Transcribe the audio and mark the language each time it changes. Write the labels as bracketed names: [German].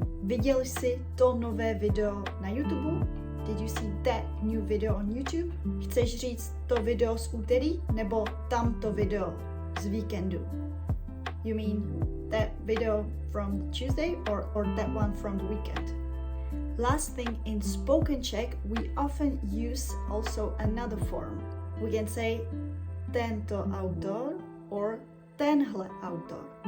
[Czech] Viděl jsi to nové video na YouTube? [English] Did you see that new video on YouTube? [Czech] Chceš říct to video z úterý nebo tamto video z víkendu? [English] You mean that video from Tuesday or that one from the weekend? Last thing, in spoken Czech, we often use also another form. We can say [Czech] tento autor [English] or [Czech] tenhle autor.